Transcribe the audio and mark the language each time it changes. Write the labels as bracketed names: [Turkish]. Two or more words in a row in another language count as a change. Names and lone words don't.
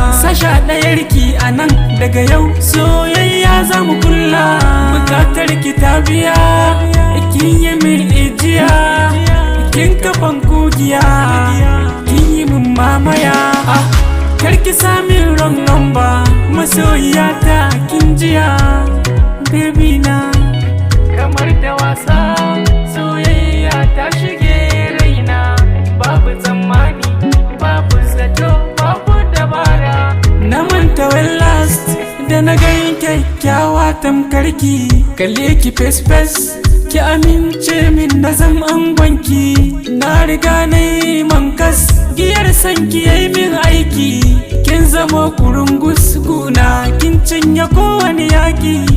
[Hausa] Sasha ɗayar ki a nan, daga yau soyayya za mu kulla. Bukatar ki ta biya, kin yi min ijiya, kin kafan kugiya, kin yi min mamaya. Ah, kar ki sa min [English] wrong number, [Hausa] masoyiya ta kin jiya, baby na. Kamar da wasa, soyayya ta shige raina. Babu tsammani, babu zato, babu dabara. Na manta [English] when last [Hausa] da na gan kyakkyawa tamkar ki. Kalle ki fes fes, ki amince min na zam angon ki. Na riga na yi mankas, giyar san ki yayi min aiki. Kin zamo kurungus guna, kin cinye kowane yaki.